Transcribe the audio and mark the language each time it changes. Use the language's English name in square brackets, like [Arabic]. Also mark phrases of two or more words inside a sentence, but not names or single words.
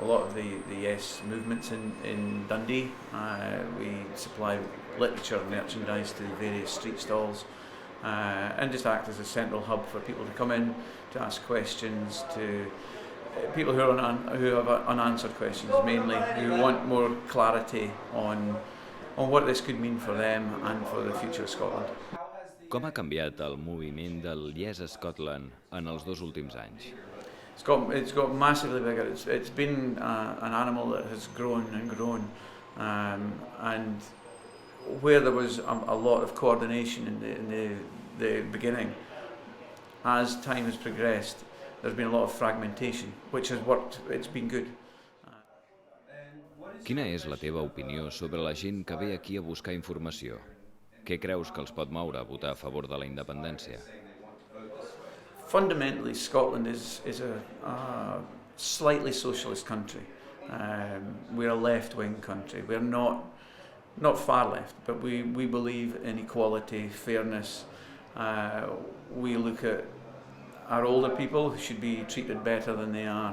[English] a lot of the yes movements in Dundee. We supply literature and merchandise to various street stalls, and just act as a central hub for people to come in, to ask questions, to people who have unanswered questions, mainly, who want more clarity on what this could mean for them and for the future of Scotland. [Catalan] Com ha canviat el moviment del Yes a Scotland en els 2 últims anys? [English] It's got massively bigger. It's been an animal that has grown and grown, and where there was a lot of coordination in the beginning, as time has progressed, there's been a lot of fragmentation, which has worked. It's been good. [Catalan] Quina és la teva opinió sobre la gent que ve aquí a buscar informació? Què creus que els pot moure a votar a favor de la independència? [English] Fundamentally, Scotland is a slightly socialist country. We're a left-wing country. We're not far left, but we believe in equality, fairness. We look at our older people who should be treated better than they are.